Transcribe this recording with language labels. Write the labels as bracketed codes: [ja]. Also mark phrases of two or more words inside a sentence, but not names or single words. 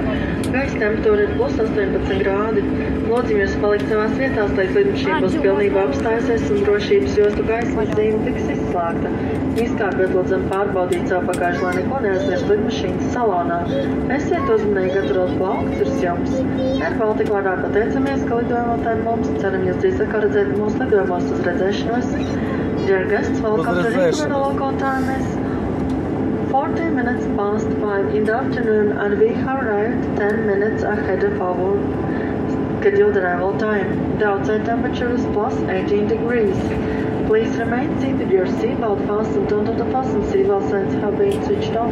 [lv] Gaisa temperatūra ir +18 grādi. Lūdzam jūs palikt savās vietās, lai lidmašīna būs pilnībā apstājusies un drošības jostu gaismas zīme tiks izslēgta. Izkāpjot lūdzam pārbaudīt savu bagāžu, lai neko neaizmirst lidmašīnas salonā. Esiet uzmanīgi, atturot plaukts virs jums. AirBaltic vārdā pateicamies, ka lidojumotājiem mums ceram jūs drīz atkal redzēt mūsu lidojumos uz redzēšanos. [en] Dear guests, welcome to Riga. The local time is 40 minutes past 5 in the afternoon and we have arrived 10 minutes ahead of our scheduled arrival time. The outside temperature is +18 degrees. Please remain seated with your seatbelt fastened until the fasten seatbelt signs have been switched off.